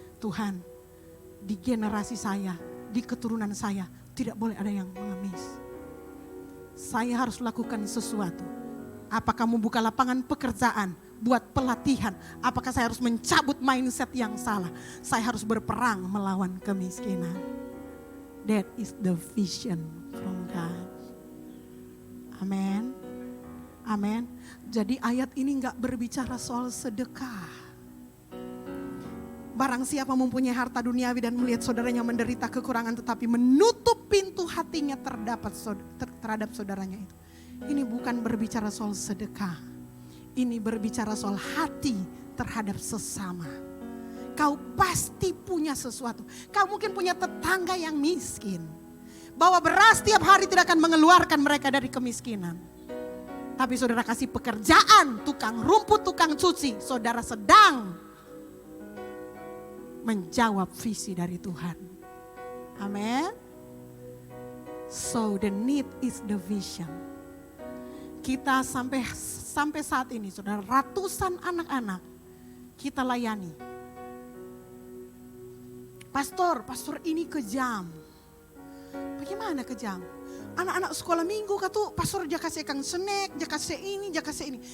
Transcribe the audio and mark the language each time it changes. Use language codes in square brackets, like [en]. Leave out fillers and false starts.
[id] Tuhan, di generasi saya, di keturunan saya tidak boleh ada yang mengemis. Saya harus lakukan sesuatu. Apakah membuka lapangan pekerjaan, buat pelatihan. Apakah saya harus mencabut mindset yang salah. Saya harus berperang melawan kemiskinan. [en] That is the vision from God. [id] Amin. Amin. Jadi ayat ini gak berbicara soal sedekah. Barang siapa mempunyai harta duniawi dan melihat saudaranya menderita kekurangan tetapi menutup pintu hatinya terhadap saudaranya itu. Ini bukan berbicara soal sedekah. Ini berbicara soal hati terhadap sesama. Kau pasti punya sesuatu. Kau mungkin punya tetangga yang miskin. Bawa beras tiap hari tidak akan mengeluarkan mereka dari kemiskinan. Tapi saudara kasih pekerjaan, tukang rumput, tukang cuci. Saudara sedang menjawab visi dari Tuhan. Amin. [en] So the need is the vision. [id] Kita sampai saat ini saudara, ratusan anak-anak kita layani. Pastor ini kejam. Bagaimana kejam? Anak-anak sekolah minggu kata pastor dia kasih kang snack, dia kasih ini.